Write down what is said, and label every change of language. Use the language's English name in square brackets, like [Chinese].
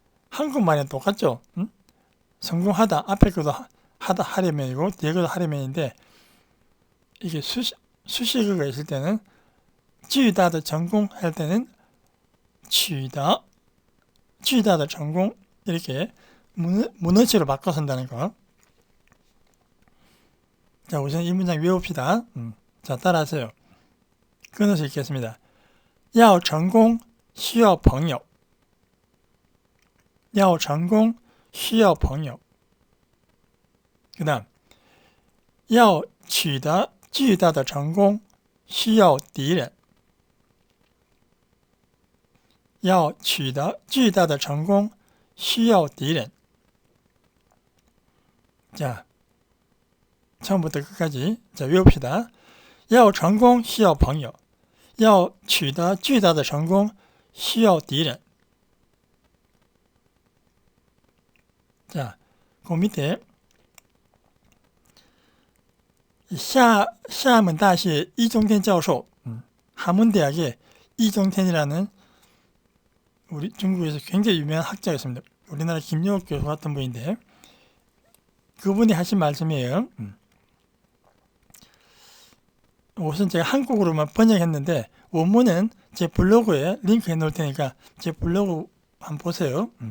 [Korean] 한국말이 똑같죠? 응? 성공하다 앞에 것도 하다 하려면이고 뒤에 것도 하려면인데 이게 수식어가 있을 때는 [Chinese] 巨大的成功 [Korean] 할 때는 [Chinese] 取得巨大的成功 [Korean] 이렇게 문어치로 바꿔 쓴다는 거. 자, 우선 이 문장 외웁시다. 자, 따라하세요. 끊어서 읽겠습니다. [Chinese] 要成功需要朋友要成功需要朋友 [Korean] 그 다음 [Chinese] 要取得巨大的成功需要敌人要取得巨大的成功需要敌人 [Korean] 자, 처음부터 끝까지 자, 외웁시다. [Chinese] 要成功需要朋友要取得巨大的成功需要敌人 [Korean] 자, 그 밑에 厦门大学 이종天教授 하문대학의 이종天이라는 우리 중국에서 굉장히 유명한 학자가 있습니다. 우리나라 김영옥 교수 같은 분인데 그분이 하신 말씀이에요. 우선 제가 한국어로만 번역했는데 원문은 제 블로그에 링크 해놓을 테니까 제 블로그 한번 보세요.